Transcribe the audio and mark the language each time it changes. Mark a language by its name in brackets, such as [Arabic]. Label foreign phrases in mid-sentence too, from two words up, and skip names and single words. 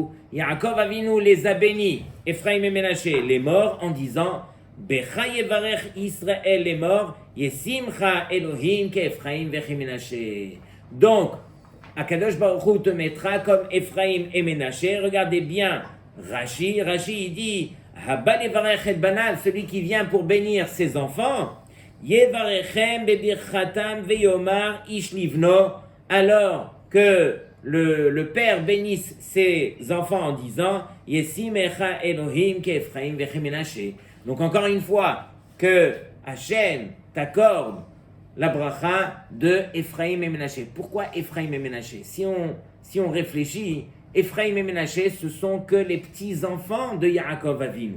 [French] Yaakov Avinu les a bénis, Ephraim et Ménaché, les morts, en disant [Hebrew] בך יברך ישראל, [French] les morts, [Hebrew] ישימך אלהים כאפרים וכמנשה. [French] Donc, Akadosh Baruch Hu te mettra comme Ephraim et Ménaché. Regardez bien Rashi. Rashi il dit [Hebrew] הבא לברך את בניו, [French] celui qui vient pour bénir ses enfants. [Hebrew] יברכם בברכתם ויאמר איש לבנו. [French] Alors que le père bénisse ses enfants en disant [Hebrew] ישימך אלהים כאפרים וכמנשה. [French] Donc encore une fois, que Hachem t'accorde la bracha de Ephraim et Ménaché. Pourquoi Ephraim et Ménaché? Si on réfléchit, Ephraim et Ménaché, ce sont que les petits-enfants de Yaakov Avinu.